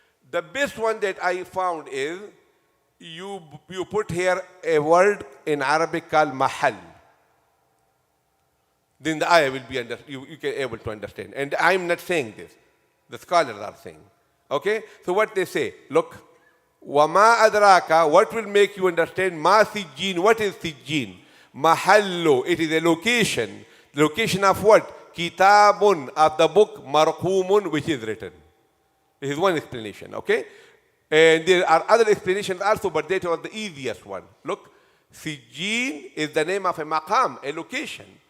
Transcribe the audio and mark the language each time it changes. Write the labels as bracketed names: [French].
[English] The best one that I found is, you put here a word in Arabic called mahal. Then the ayah will be you can able to understand. And I'm not saying this. The scholars are saying. Okay? So what they say, look, [Arabic] وَمَا أَدْرَاكَ, [English] what will make you understand? [Arabic] مَا سِجِّينٌ, [English] what is [Arabic] سِجِّينٌ? [English] Mahallu, it is a location. Location of what? Kitabun, of the book, marqumun, which is written. This is one explanation, okay? And there are other explanations also, but that was the easiest one. Look, Sijjin is the name of a maqam, a location.